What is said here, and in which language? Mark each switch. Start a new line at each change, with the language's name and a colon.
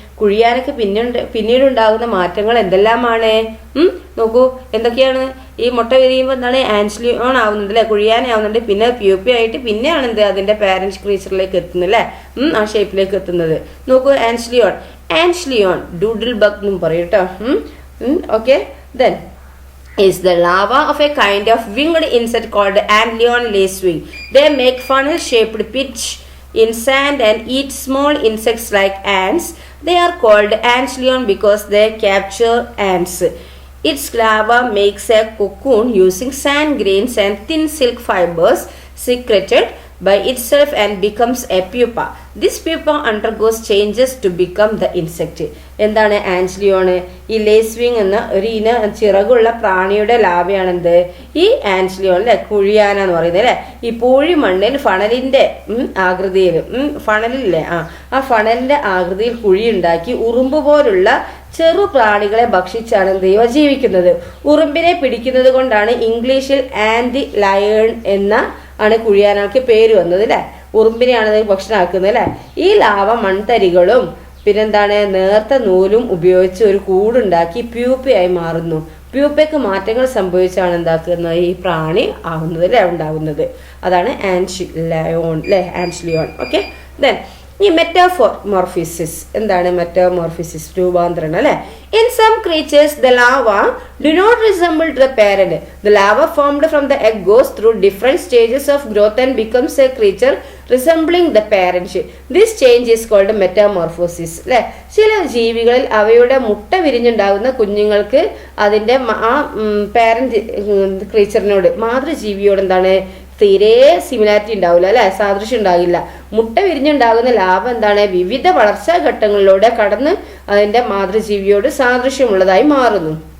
Malayalam: കുഴിയാനക്ക് പിന്നീട് ഉണ്ടാകുന്ന മാറ്റങ്ങൾ എന്തെല്ലാമാണ്? നോക്കൂ, എന്തൊക്കെയാണ്? ഈ മുട്ട വിരിയുമ്പോൾ എന്താണ് ആൻഷ്ലിയോൺ ആവുന്നുണ്ട് അല്ലേ, കുഴിയാനാവുന്നുണ്ട്. പിന്നെ പ്യൂപ്പി ആയിട്ട് പിന്നെയാണ് എന്ത് അതിൻ്റെ പാരന്റ് ക്രീച്ചറിലേക്ക് എത്തുന്നത് അല്ലേ, ആ ഷേപ്പിലേക്ക് എത്തുന്നത്. നോക്കൂ, ആൻഷ്ലിയോൺ ഡൂഡിൽ ബഗ് എന്നും പറയും കേട്ടോ.
English: Okay, then is the larva of a kind of winged insect called Antlion lacewing. They make funnel-shaped pitch in sand and eat small insects like ants. They are called Antlion because they capture ants. Its larva makes a cocoon using sand grains and thin silk fibers secreted by itself and becomes a pupa. This pupa undergoes changes to become the insect.
Malayalam: എന്താണ് ആൻഷ്ലിയോൺ? ഈ ലേസ്വിങ് എന്ന ഒരു ചിറകുള്ള പ്രാണിയുടെ ലാവയാണെന്ത് ഈ ആൻഷ്ലിയോൺ അല്ലെ, കുഴിയാന എന്ന് പറയുന്നത് അല്ലെ. ഈ പൂഴി മണ്ണിൽ ഫണലിന്റെ ആകൃതിയിൽ, ഫണലില്ലേ, ആ ഫണലിന്റെ ആകൃതിയിൽ കുഴി ഉണ്ടാക്കി ഉറുമ്പ് പോലുള്ള ചെറു പ്രാണികളെ ഭക്ഷിച്ചാണ് ദൈവ ജീവിക്കുന്നത്. ഉറുമ്പിനെ പിടിക്കുന്നത് കൊണ്ടാണ് ഇംഗ്ലീഷിൽ ആൻറ്റി ലയൺ എന്ന ആണ് കുഴിയാനക്ക് പേര് വന്നത് അല്ലേ. ഉറുമ്പിനെയാണ് ഭക്ഷണമാക്കുന്നത് അല്ലേ. ഈ ലാവ മൺതരികളും പിന്നെന്താണ് നേർത്ത നൂലും ഉപയോഗിച്ച് ഒരു കൂടുണ്ടാക്കി പ്യൂപ്പയായി മാറുന്നു. പ്യൂപ്പയ്ക്ക് മാറ്റങ്ങൾ സംഭവിച്ചാണ് എന്താക്കുന്നത് ഈ പ്രാണി ആവുന്നത് അല്ലേ, ഉണ്ടാകുന്നത്. അതാണ് ആൻഷ്ലിയോൺ അല്ലേ, ആൻഷ്ലിയോൺ. ഓക്കെ, ദെൻ ഈ മെറ്റാമോർഫിസിസ്. എന്താണ് മെറ്റാമോർഫിസിസ്? രൂപാന്തരണം അല്ലേ.
English: In some creatures, the larva do not resemble to the parent. The larva formed from the egg goes through different stages of growth and becomes a creature resembling the parent. This change is called metamorphosis.
Malayalam: അല്ലെ, ചില ജീവികളിൽ അവയുടെ മുട്ട വിരിഞ്ഞുണ്ടാകുന്ന കുഞ്ഞുങ്ങൾക്ക് അതിന്റെ ആ parent ക്രീച്ചറിനോട്, മാതൃജീവിയോട് എന്താണ്, തീരെ സിമിലാരിറ്റി ഉണ്ടാവില്ല, അല്ലെ, സാദൃശ്യം ഉണ്ടാകില്ല. മുട്ട വിരിഞ്ഞുണ്ടാകുന്ന ലാർവ എന്താണ്, വിവിധ വളർച്ചാ ഘട്ടങ്ങളിലൂടെ കടന്ന് അതിന്റെ മാതൃജീവിയോട് സാദൃശ്യമുള്ളതായി മാറുന്നു.